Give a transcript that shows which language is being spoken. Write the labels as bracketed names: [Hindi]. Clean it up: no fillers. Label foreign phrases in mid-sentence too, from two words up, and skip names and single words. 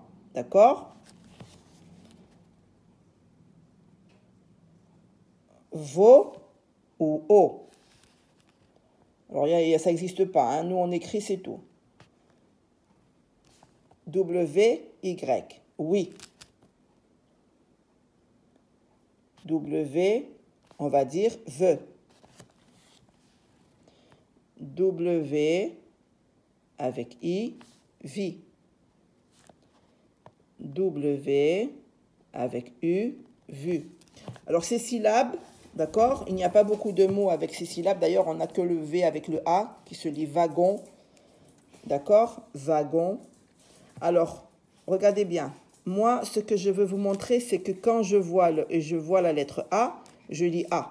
[French] D'accord? Vo ou o. Alors, ça n'existe pas. Hein. Nous, on écrit, c'est tout. W, Y. Oui. W, on va dire ve. W avec I, vi. W avec U, vu. Alors ces syllabes, d'accord, il n'y a pas beaucoup de mots avec ces syllabes. D'ailleurs, on n'a que le V avec le A qui se lit wagon. D'accord, wagon. Alors, regardez bien. Moi, ce que je veux vous montrer, c'est que quand je vois la lettre A, je lis A.